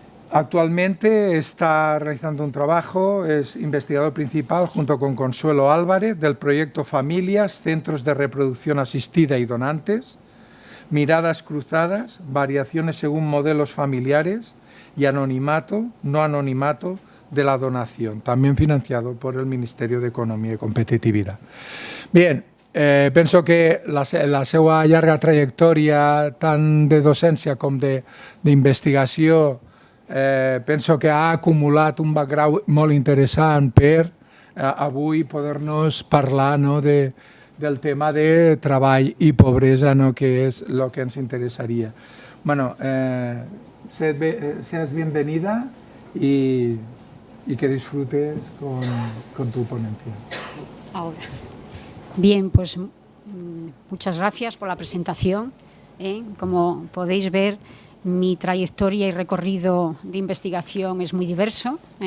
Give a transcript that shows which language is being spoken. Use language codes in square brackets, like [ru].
[es] Actualmente está realizando un trabajo, es investigador principal junto con Consuelo Álvarez del proyecto Familias, Centros de Reproducción Asistida y Donantes, Miradas Cruzadas, Variaciones según Modelos Familiares y Anonimato, no anonimato de la donación, también financiado por el Ministerio de Economía y Competitividad. [ca] Bien, penso que la seva llarga trajectòria tant de docència com d'investigació penso que ha acumulat un background molt interessant per avui poder-nos parlar del tema de treball i pobresa, que és el que ens interessaria. [es] Bueno, seas bienvenida y que disfrutes con tu ponencia. Ahora. Bien, pues muchas gracias por la presentación. Como podéis ver, mi trayectoria y recorrido de investigación es muy diverso.